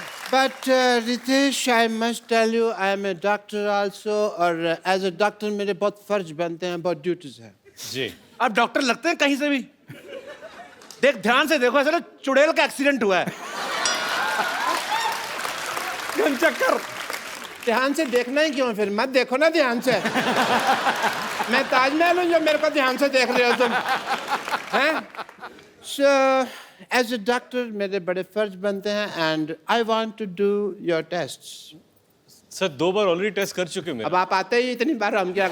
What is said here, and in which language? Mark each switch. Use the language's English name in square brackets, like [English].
[English] But Ritesh, I must tell you, I am a doctor also, और as a doctor [Hindi] मेरे बहुत फर्ज बनते हैं, बहुत ड्यूटीज है। जी। आप डॉक्टर लगते हैं कहीं से भी। देख ध्यान से देखो, ऐसा ना चुड़ैल का एक्सीडेंट हुआ है। चक्कर। ध्यान से देखना ही क्यों, फिर मत देखो ना ध्यान से। मैं ताजमहल हूँ जो मेरे को ध्यान से देख रहे हो तुम, हैं? [English] So as a doctor [Hindi] मेरे बड़े फर्ज बनते हैं, [English] and I want to do your tests. [Hindi] Sir 2 bar already test कर चुके हैं। अब आप आते ही इतनी बार हम क्या